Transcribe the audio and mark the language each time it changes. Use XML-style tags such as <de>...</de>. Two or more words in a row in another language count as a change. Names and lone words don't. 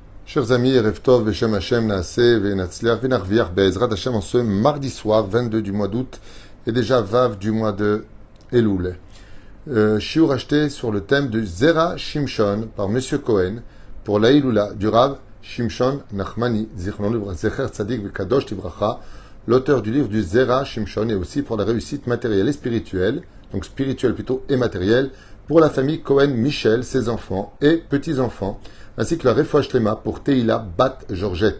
<fr>Chers amis,</fr> <he>ערב טוב, בשם השם, נעשה, ונצליח, ונרוויח, בעזרת השם,</he> <fr>en ce mardi soir, 22 du mois d'août, et déjà Vav du mois de Elul. Shiur acheté sur le thème de Zera Shimshon par Monsieur Cohen pour la Ilula du Rav Shimshon Nachmani,</fr> <he>זכר צדיק וקדוש לברכה,</he> <fr>l'auteur du livre du Zera Shimshon, et aussi pour la réussite matérielle et spirituelle, donc spirituelle plutôt et matérielle, pour la famille Cohen Michel, ses enfants et petits-enfants, ainsi que la</fr> <he>רפואה שלמה</he> <fr>pour Teila Bat Georgette.</fr>